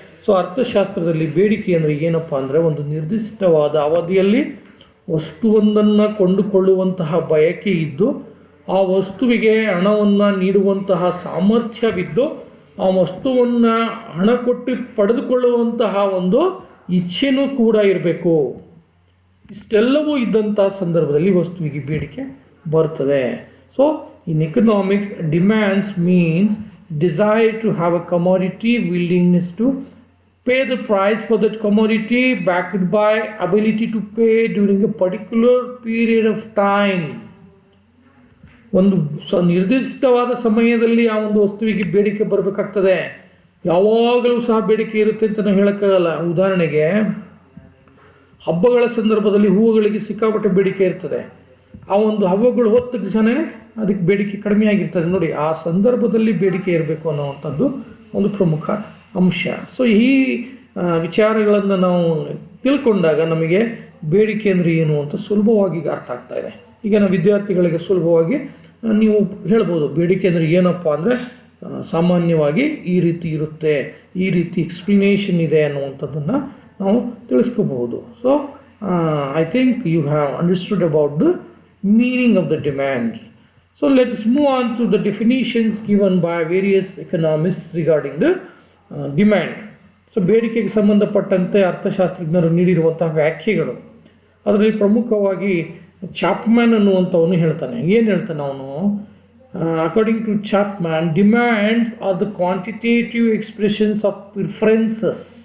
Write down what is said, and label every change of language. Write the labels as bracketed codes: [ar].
[kn] So ಅರ್ಥಶಾಸ್ತ್ರದಲ್ಲಿ ಬೇಡಿಕೆ ಅಂದರೆ ಏನಪ್ಪ ಅಂದರೆ ಒಂದು ನಿರ್ದಿಷ್ಟವಾದ ಅವಧಿಯಲ್ಲಿ ವಸ್ತುವೊಂದನ್ನು ಕೊಂಡುಕೊಳ್ಳುವಂತಹ ಬಯಕೆ ಇದ್ದು, ಆ ವಸ್ತುವಿಗೆ ಹಣವನ್ನು ನೀಡುವಂತಹ ಸಾಮರ್ಥ್ಯವಿದ್ದು, ಆ ವಸ್ತುವನ್ನು ಹಣ ಕೊಟ್ಟು ಪಡೆದುಕೊಳ್ಳುವಂತಹ ಒಂದು ಇಚ್ಛೆನೂ ಕೂಡ ಇರಬೇಕು. ಇಷ್ಟೆಲ್ಲವೂ ಇದ್ದಂಥ ಸಂದರ್ಭದಲ್ಲಿ ವಸ್ತುವಿಗೆ ಬೇಡಿಕೆ ಬರ್ತದೆ. [en] So in economics, demands means desire to have a commodity, willingness to pay the price for that commodity, backed by ability to pay during a particular period of time. [kn] ಒಂದು ನಿರ್ದಿಷ್ಟವಾದ ಸಮಯದಲ್ಲಿ ಆ ಒಂದು ವಸ್ತುವಿಗೆ ಬೇಡಿಕೆ ಬರಬೇಕಾಗ್ತದೆ. ಯಾವಾಗಲೂ ಸಹ ಬೇಡಿಕೆ ಇರುತ್ತೆ ಅಂತ ನಾವು ಹೇಳೋಕ್ಕಾಗಲ್ಲ. ಉದಾಹರಣೆಗೆ ಹಬ್ಬಗಳ ಸಂದರ್ಭದಲ್ಲಿ ಹೂವುಗಳಿಗೆ ಸಿಕ್ಕಾಪಟ್ಟೆ ಬೇಡಿಕೆ ಇರ್ತದೆ. ಆ ಒಂದು ಹಬ್ಬಗಳು ಹೋದ ತಕ್ಷಣ ಅದಕ್ಕೆ ಬೇಡಿಕೆ ಕಡಿಮೆ ಆಗಿರ್ತದೆ. ನೋಡಿ, ಆ ಸಂದರ್ಭದಲ್ಲಿ ಬೇಡಿಕೆ ಇರಬೇಕು ಅನ್ನೋವಂಥದ್ದು ಒಂದು ಪ್ರಮುಖ ಅಂಶ. ಸೊ ಈ ವಿಚಾರಗಳನ್ನು ನಾವು ತಿಳ್ಕೊಂಡಾಗ ನಮಗೆ ಬೇಡಿಕೆ ಅಂದರೆ ಏನು ಅಂತ ಸುಲಭವಾಗಿ ಅರ್ಥ ಆಗ್ತಾ ಇದೆ. ಈಗ ನಾವು ವಿದ್ಯಾರ್ಥಿಗಳಿಗೆ ಸುಲಭವಾಗಿ ನೀವು ಹೇಳ್ಬೋದು, ಬೇಡಿಕೆ ಅಂದರೆ ಏನಪ್ಪ ಅಂದರೆ ಸಾಮಾನ್ಯವಾಗಿ ಈ ರೀತಿ ಇರುತ್ತೆ, ಈ ರೀತಿ ಎಕ್ಸ್ಪ್ಲನೇಷನ್ ಇದೆ ಅನ್ನುವಂಥದ್ದನ್ನು ನಾವು ತಿಳಿಸ್ಕೋಬಹುದು. [en] So I think you have understood about the meaning of the demand. So let us move on to the definitions given by various economists regarding the demand. [kn] So ಬೇಡಿಕೆಗೆ ಸಂಬಂಧಪಟ್ಟಂತೆ ಅರ್ಥಶಾಸ್ತ್ರಜ್ಞರು ನೀಡಿರುವಂತಹ ವ್ಯಾಖ್ಯೆಗಳು, ಅದರಲ್ಲಿ ಪ್ರಮುಖವಾಗಿ ಚಾಪ್ಮ್ಯಾನ್ ಅನ್ನುವಂಥವನು ಹೇಳ್ತಾನೆ. ಏನು ಹೇಳ್ತಾನೆ ಅವನು? [en] According to Chapman, demands are the quantitative expressions of preferences.